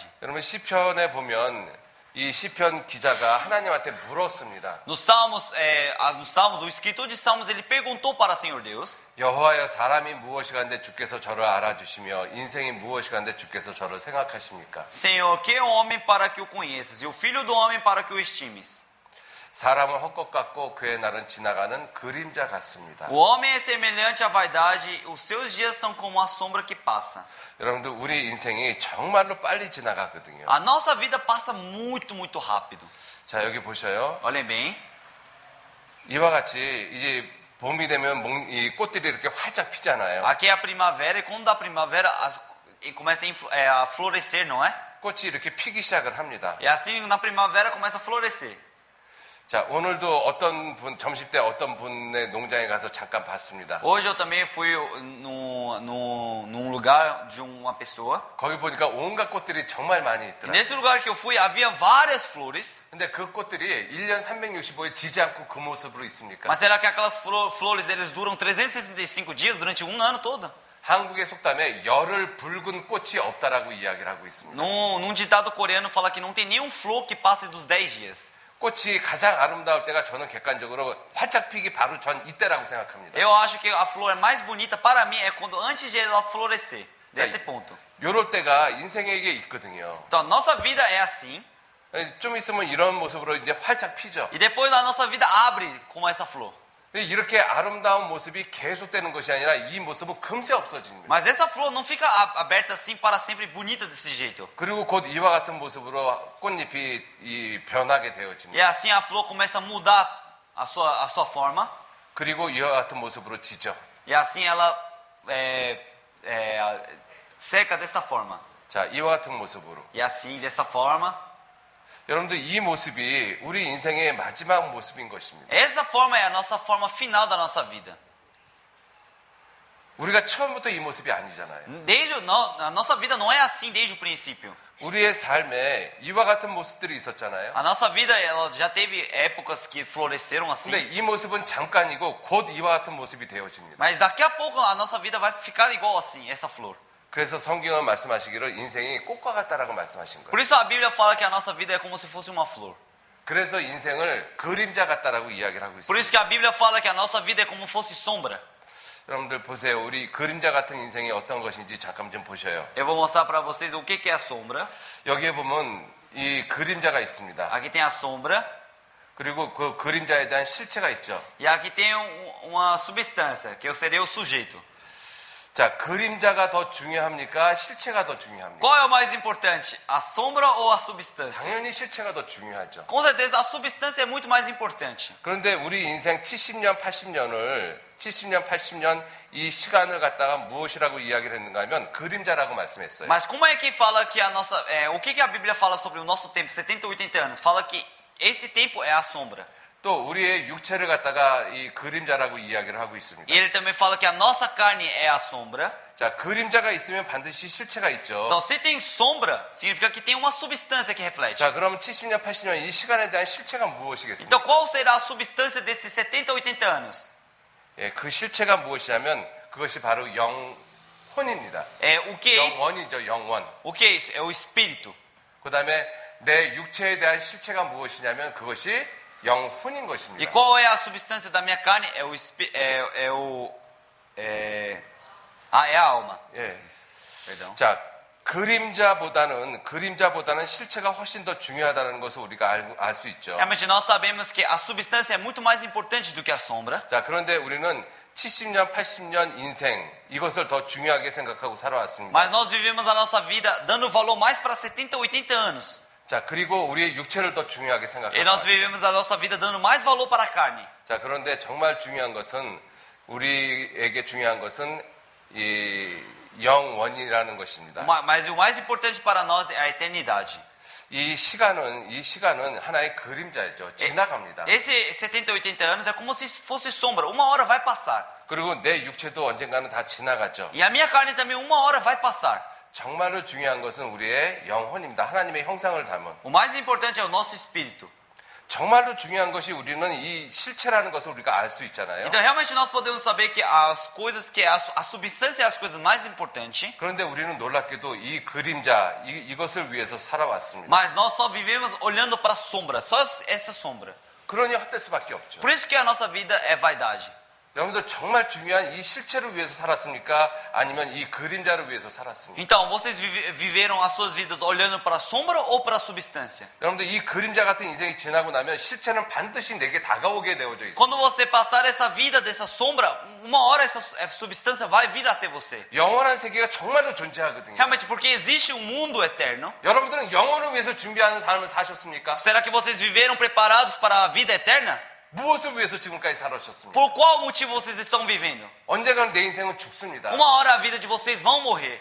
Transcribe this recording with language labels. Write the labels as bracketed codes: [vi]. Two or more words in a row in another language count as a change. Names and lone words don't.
[ko] 여러분 시편에 보면 이 시편 기자가 하나님한테 물었습니다. [pt] Nos Salmos, o escritor de Salmos, ele perguntou para o Senhor Deus, [ko] 여호와여 사람이 무엇이간데 주께서 저를 알아주시며 인생이 무엇이간데 주께서 저를 생각하십니까? [pt] Senhor, que é o homem para que o conheças, e o filho do homem para que o estimes? [ko] 사람은 헛것 같고 그의 날은 지나가는 그림자 같습니다. [pt] O homem é semelhante à vaidade, os seus dias são como a sombra que passa. [ko] 여러분들 우리 인생이 정말로 빨리 지나가거든요. [pt] A nossa vida passa muito, muito rápido. [ko] 자 여기 보셔요. [pt] Olhem bem. [ko] 이와 같이 이제 봄이 되면 이 꽃들이 이렇게 활짝 피잖아요. [pt] Aqui é a primavera, e quando dá primavera, começa a florescer, não é? [ko] 꽃이 이렇게 피기 시작을 합니다. [pt] E assim, na primavera, começa a florescer. [ko] 자 오늘도 어떤 분 점심 때 어떤 분의 농장에 가서 잠깐 봤습니다. [pt] Hoje eu também fui num lugar de uma pessoa. [ko] 거기 보니까 온갖 꽃들이 정말 많이 [pt] E [ko] 있더라고요. [pt] nesse lugar que eu fui, havia várias flores. [ko] 근데 그 꽃들이 1년 365일 지지 않고 그 모습으로 있습니까? [pt] Mas será que aquelas flores eles duram 365 dias durante um ano todo? [ko] 한국의 속담에 열흘 붉은 꽃이 없다라고 이야기를 하고 있습니다. [pt] Num ditado coreano fala que não tem nenhum flor que passe dos 10 dias. [ko] 꽃이 가장 아름다울 때가 저는 객관적으로 활짝 피기 바로 전 이때라고 생각합니다. [pt] Eu acho que a flor mais bonita para mim é quando antes de ela florescer. Desse ponto. [ko] 요럴 때가 인생에게 있거든요. [pt] Então, nossa vida é assim. [ko] 좀 있으면 이런 모습으로 이제 활짝 피죠. [pt] E depois a nossa vida abre como essa flor. [ko] 이렇게 아름다운 모습이 계속되는 것이 아니라 이 모습은 금세 없어집니다. [pt] Mas essa flor não fica aberta assim para sempre, bonita desse jeito. [ko] 그리고 곧 이와 같은 모습으로 꽃잎이 변하게 [pt] E [ko] 되어집니다. [pt] assim a flor começa a mudar a sua forma. [ko] 그리고 이와 같은 모습으로 지죠. [pt] E assim ela seca desta forma. [ko] 자, 이와 같은 모습으로. [pt] E assim, dessa forma. [ko] 여러분들 이 모습이 우리 인생의 마지막 모습인 것입니다. [pt] Essa forma é a nossa forma final da nossa vida. [ko] 우리가 처음부터 이 모습이 아니잖아요. [pt] A nossa vida não é assim desde o princípio. [ko] 우리의 삶에 이와 같은 모습들이 있었잖아요. [pt] A nossa vida ela já teve épocas que floresceram assim. [ko] 근데 이 모습은 잠깐이고 곧 이와 같은 모습이 되어집니다. [pt] Mas daqui a pouco a nossa vida vai ficar igual assim, essa flor. [ko] 그래서 성경은 말씀하시기를 인생이 꽃과 같다라고 말씀하신 [pt] Por [ko] 거예요. [pt] isso a Bíblia fala que a nossa vida é como se fosse uma flor. [ko] 그래서 인생을 그림자 같다라고 이야기를 하고 [pt] Por [ko] 있어요. [pt] isso que a Bíblia fala que a nossa vida é como fosse sombra. [ko] 여러분들 보세요. 우리 그림자 같은 인생이 어떤 것인지 잠깐 좀 보셔요. [pt] Eu vou mostrar para vocês o que é a sombra. [ko] 여기에 보면 이 그림자가 있습니다. [pt] Aqui tem a sombra [ko] 그리고 그 그림자에 대한 실체가 있죠. [pt] e aqui tem uma substância, que eu serei o sujeito. [ko] 자, 그림자가 더 중요합니까? 실체가 더 중요합니까? [pt] Qual é o mais importante, a sombra ou a substância? [ko] 당연히 실체가 더 중요하죠. [pt] Com certeza a substância é muito mais importante. [ko] 그런데 우리 인생 70년, 80년 이 시간을 갖다가 무엇이라고 이야기를 했는가 하면 그림자라고 말씀했어요. [pt] Mas como é que fala que a nossa, o que a Bíblia fala sobre o nosso tempo, 70, 80 anos? Fala que esse tempo é a sombra. [ko] 또 우리의 육체를 갖다가 이 그림자라고 이야기를 하고 있습니다. [pt] E ele também fala que a nossa carne é a sombra. [ko] 자, 그림자가 있으면 반드시 실체가 있죠. [pt] Então, se tem sombra, significa que tem uma substância que reflete. [ko] 자, 그럼 70년, 80년 이 시간에 대한 실체가 무엇이겠습니까? [pt] Então, qual será a substância desses 70, 80 anos? [ko] 예, 그 실체가 무엇이냐면 그것이 바로 영혼입니다. [pt] O que é isso? [ko] 영원이죠, 영원. [pt] O que é isso? É o espírito. [ko] 그 다음에 내 육체에 대한 실체가 무엇이냐면 그것이 영혼인 [pt] E [ko] 것입니다. [pt] qual é a substância da minha carne? É a alma. [ko] 예. [pt] Perdão. [ko] 자, 그림자보다는 실체가 훨씬 더 중요하다는 것을 우리가 알 수 있죠. [pt] Realmente nós sabemos que a substância é muito mais importante do que a sombra. [ko] 자, 그런데 우리는 70년, 80년 인생 이것을 더 중요하게 생각하고 살아왔습니다. [pt] Mas nós vivemos a nossa vida dando valor mais para 70, 80 anos. [ko] 자, 그리고 우리의 육체를 더 중요하게 [pt] E [ko] 생각하고. [pt] nós vivemos a nossa vida dando mais valor para a carne. [ko] 자, 그런데 정말 중요한 것은 우리에게 중요한 것은 이 영원이라는 것입니다. [pt] Mas o mais importante para nós é a eternidade. [ko] 이 시간은 하나의 그림자죠. 지나갑니다. [pt] Esse 70, 80 anos é como se fosse sombra. Uma hora vai passar. [ko] 그리고 내 육체도 언젠가는 다 지나가죠. [pt] E a minha carne também uma hora vai passar. [ko] 정말로 중요한 것은 우리의 영혼입니다. 하나님의 형상을 담은. [pt] O mais importante é o nosso espírito. [ko] 정말로 중요한 것이 우리는 이 실체라는 것을 우리가 알 수 있잖아요. [pt] Então realmente nós podemos saber que as coisas que a substância é as coisas mais importantes. [ko] 그런데 우리는 놀랍게도 이 그림자 이것을 위해서 살아왔습니다. [pt] Mas nós só vivemos olhando para a sombra, só essa sombra. [ko] 그러니 헛될 수밖에 없죠. [pt] Por isso que a nossa vida é vaidade. [ko] 여러분들 정말 중요한 이 실체를 위해서 살았습니까? 아니면 이 그림자를 위해서 살았습니까? [pt] Então, vocês viveram as suas vidas olhando para a sombra ou para a substância? [ko] 여러분들 이 그림자 같은 인생이 지나고 나면 실체는 반드시 내게 다가오게 되어져 있어요. [pt] Quando você passar essa vida dessa sombra, uma hora essa substância vai vir até você. [ko] 영원한 세계가 정말로 존재하거든요. [pt] Realmente, porque existe um mundo eterno. [ko] 여러분들은 영혼을 위해서 준비하는 삶을 사셨습니까? [pt] Será que vocês viveram preparados para a vida eterna? [ko] 무엇을 위해서 지금까지 살아오셨습니까? [pt] Por qual motivo vocês estão vivendo? [ko] 언젠가는 내 인생은 죽습니다. [pt] Uma hora a vida de vocês vão morrer.